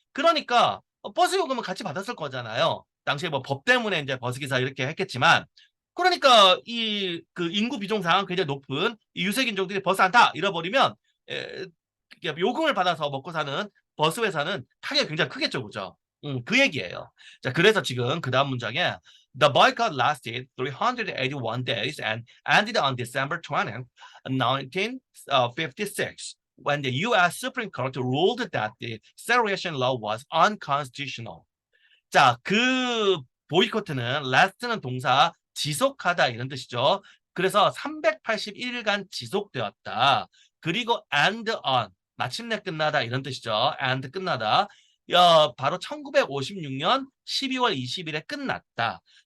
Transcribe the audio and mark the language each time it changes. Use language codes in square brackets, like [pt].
[ko] 그러니까 버스 요금은 같이 받았을 거잖아요. 당시에 뭐 법 때문에 이제 버스 기사 이렇게 했겠지만 그러니까 이 그 인구 비중상 굉장히 높은 이 유색인종들이 버스 안 타 잃어버리면 에, 요금을 받아서 먹고 사는 버스 회사는 타격이 굉장히 크겠죠, 그죠? 그 얘기예요. 자, 그래서 지금 그 다음 문장에 [en] The boycott lasted 381 days and ended on December 20th, 1956, when the U.S. Supreme Court ruled that the segregation law was unconstitutional. [ko] 자, 그 보이콧은 last는 동사 지속하다 이런 뜻이죠. 그래서 381일간 지속되었다. 그리고 and on 마침내 끝나다 이런 뜻이죠. and 끝나다. 바로 1956년 12월 20일에 끝났다.